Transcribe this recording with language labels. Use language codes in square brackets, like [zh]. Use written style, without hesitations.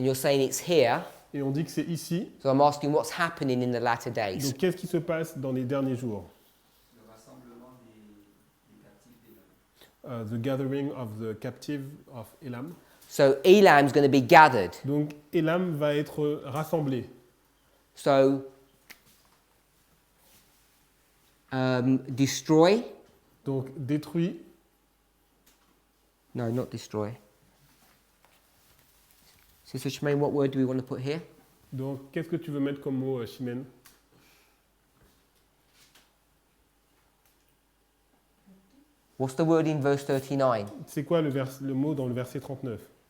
[en] And you're saying it's here. [fr] Et on dit que c'est ici. [en] So I'm asking what's happening in the latter days. [fr] Donc qu'est-ce qui se passe dans les derniers jours? Le rassemblement des captifs d'Élam. [en] The gathering of the captive of Elam. So Elam's going to be gathered. [fr] Donc Elam va être rassemblé. [en] So destroy. [fr] Donc détruit. [en] No, not destroy. Sister Shemaine, what word do we want to put here? [fr] Donc, qu'est-ce que tu veux mettre comme mot, Chimène? [en] What's the word in verse 39 [fr] C'est quoi le mot dans le verset 39